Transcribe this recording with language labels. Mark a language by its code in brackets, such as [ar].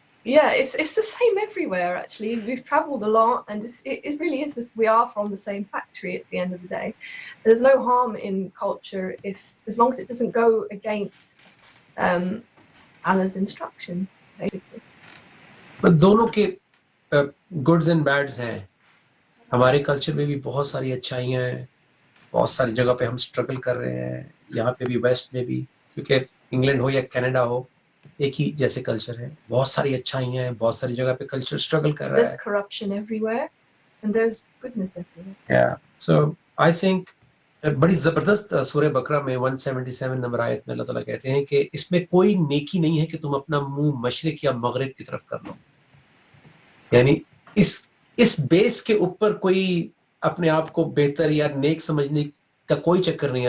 [en] yeah, it's the same everywhere. Actually, we've travelled a lot, and it really is. We are from the same factory at the end of the day. There's no harm in culture as long as it doesn't go against Allah's instructions, basically. [ur] But دونوں کے [en] goods and bads [ur] ہیں. ہمارے culture میں بھی بہت ساری اچھائیاں ہیں, بہت ساری جگہ پہ ہم اسٹرگل کر رہے ہیں, یہاں پہ بھی, ویسٹ میں بھی, کیونکہ انگلینڈ ہو یا کینیڈا ہو ایک ہی جیسے کلچر ہے. بہت ساری اچھائیاں ہیں, بہت ساری جگہ پہ کلچر اسٹرگل کر رہا ہے. [en] There's corruption everywhere and there's goodness everywhere. Yeah. So I think [ur] بڑی زبردست سورہ بقرہ میں 177 نمبر آیت میں اللہ تعالیٰ کہتے ہیں کہ اس میں کوئی نیکی نہیں ہے کہ تم اپنا منہ مشرق یا مغرب کی طرف کر لو. یعنی اس بیس کے اوپر کوئی اپنے آپ کو بہتر یا نیک سمجھنے کا کوئی چکر نہیں ہے.